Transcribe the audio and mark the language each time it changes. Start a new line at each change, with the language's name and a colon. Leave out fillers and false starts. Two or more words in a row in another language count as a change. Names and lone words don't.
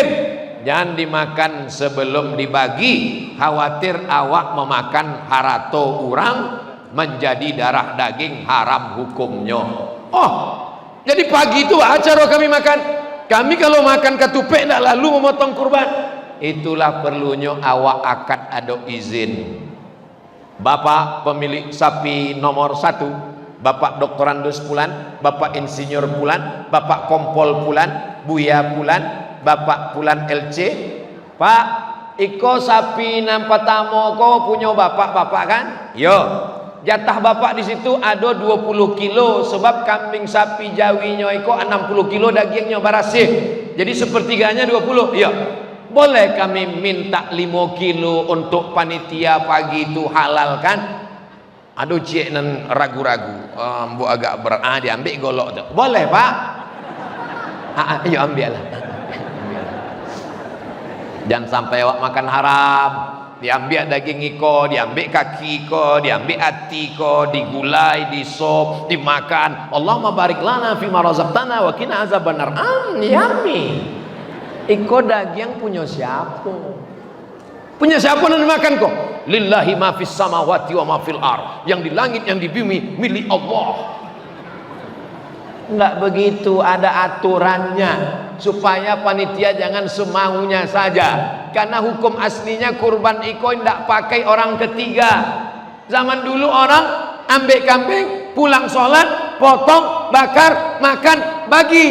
Indonesian: Jangan dimakan sebelum dibagi, khawatir awak memakan harato orang menjadi darah daging haram hukumnya. Oh, jadi pagi itu acara kami makan. Kami kalau makan ketupek tidak lalu memotong kurban. Itulah perlunya awak akad ada izin. Bapak pemilik sapi nomor 1, Bapak doktorandus pulan, Bapak insinyur pulan, Bapak kompol pulan, Buya pulan, Bapak pulan LC.
Minangkabau: Pak, iko sapi nampak tamu ko punya bapak kan? Yo.
Indonesian: Jatah bapak di situ ada 20 kilo sebab kambing sapi jawinya iko 60 kilo dagingnya barasih. Jadi sepertiganya 20. Iya. Boleh kami minta 5 kilo untuk panitia pagi itu halal kan? Aduh cik nan ragu-ragu. Bu agak berat. Diambil golok tu. Boleh pak? Ayo ambil lah. Jangan sampai awak makan haram. Diambil daging iko, diambil kaki iko, diambil hati iko, digulai, disop, dimakan.
Arabic: اللهم بارك لنا فيما رزقتنا وقنا عذاب النار.
Indonesian: Yummy. Iko daging punya siapa? Punya siapa yang dimakan kok?
Arabic: لله ما في السماوات وما في الأرض.
Indonesian: Yang di langit yang di bumi milik Allah. Enggak begitu, ada aturannya supaya panitia jangan semaunya saja. Karena hukum aslinya kurban iko tidak pakai orang ketiga. Zaman dulu orang ambil kambing, pulang sholat, potong, bakar, makan, bagi.